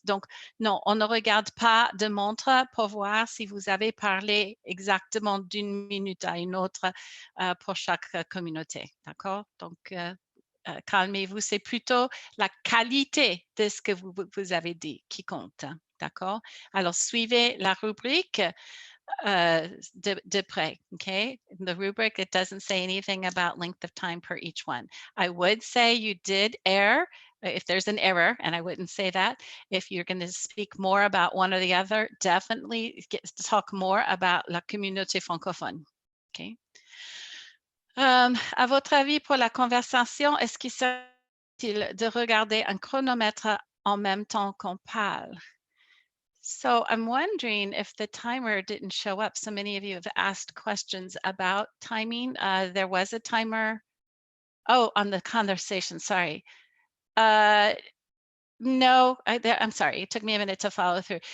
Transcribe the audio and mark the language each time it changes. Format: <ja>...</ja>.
<fr>Donc, non, on ne regarde pas de montre pour voir si vous avez parlé exactement d'une minute à une autre pour chaque communauté. D'accord? Donc, calmez-vous, c'est plutôt la qualité de ce que vous avez dit qui compte. D'accord? Alors, suivez la rubrique de près.</fr> <en>Okay? The rubric, it doesn't say anything about length of time per each one. I would say you did err if there's an error, and I wouldn't say that. If you're going to speak more about one or the other, definitely talk more about</en> <fr>la communauté francophone.</fr> <en>Okay?</en> <fr>À votre avis, pour la conversation, est-ce qu'il serait utile de regarder un chronomètre en même temps qu'on parle?</fr> <en>So I'm wondering if the timer didn't show up. So many of you have asked questions about timing. There was a timer. Oh, on the conversation, sorry. No, I'm sorry. It took me a minute to follow through.</en>